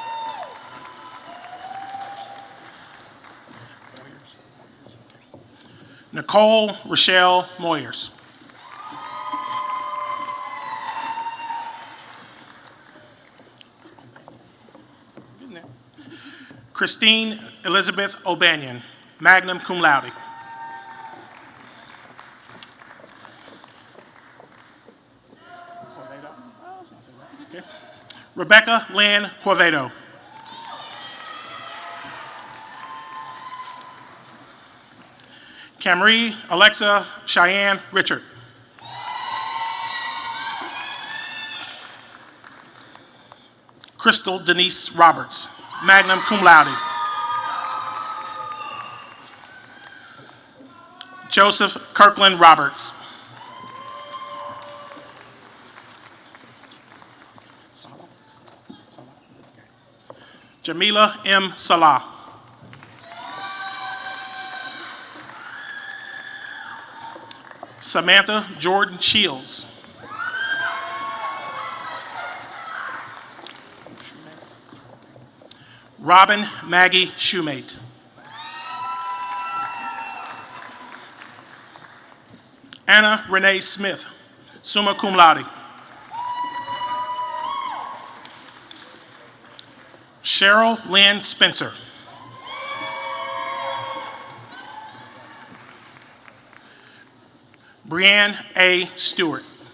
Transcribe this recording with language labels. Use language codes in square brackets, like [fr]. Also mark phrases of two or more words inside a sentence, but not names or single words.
[en] Nicole Rochelle Moyers. Christine Elizabeth O'Banion, [la] magna cum laude. [en] Rebecca Lynn Quevedo. Camry Alexa Cheyenne Richard. Crystal Denise Roberts, [la] magna cum laude. [en] Joseph Kirkland Roberts. Jamila M. Salah. Samantha Jordan Shields. Robin Maggie Shoemate. Anna Renee Smith, [la] summa cum laude. [en] Cheryl Lynn Spencer. Brianne A. Stewart.